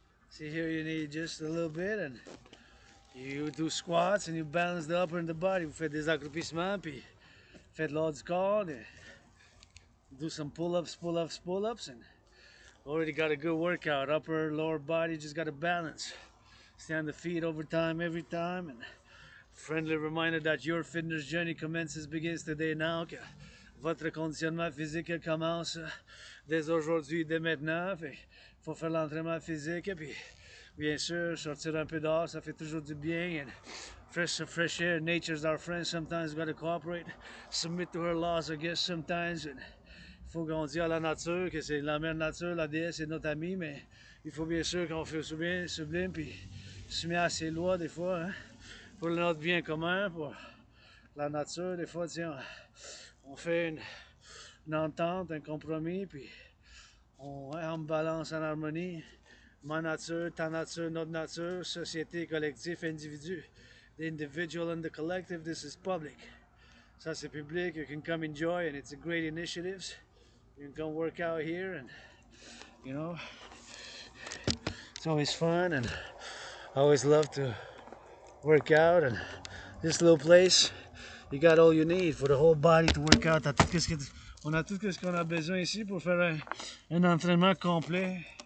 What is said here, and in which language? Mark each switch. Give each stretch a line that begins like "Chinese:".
English: See here, you need just a little bit, and you do squats and you balance the upper and the body.
French: Vous faites des accroupissements, puis faites l'ordre du corps.
English: Do some pull-ups, pull-ups, pull-ups, and already got a good workout. Upper, lower body, just got to balance. Stay on the feet over time, every time, and friendly reminder that your fitness journey begins today now.
French: Que votre conditionnement physique commence dès aujourd'hui, dès maintenant. Il faut faire l'entraînement physique, puis bien sûr, sortir un peu dehors, ça fait toujours du bien.
English: And fresh air, nature's our friend. Sometimes we gotta cooperate, submit to her laws, I guess, sometimes.
French: And il faut qu'on dise à la nature que c'est la mère nature, la déesse est notre amie, mais il faut bien sûr qu'on fait sublime, puis soumis à ses lois des fois. Hein? pour notre bien commun, pour la nature. Des fois, tiens, on fait une entente, un compromis, puis on balance en harmonie. Ma nature, ta nature, notre nature, société, collectif, individu.
English: The individual and the collective, this is public.
French: Ça, c'est public.
English: You can come enjoy, and it's a great initiative. You can come work out here, and you know, it's always fun, and I always love to work out. And this little place, you got all you need for the whole body to work out.
French: On a tout ce qu'on a besoin ici pour faire un entraînement complet.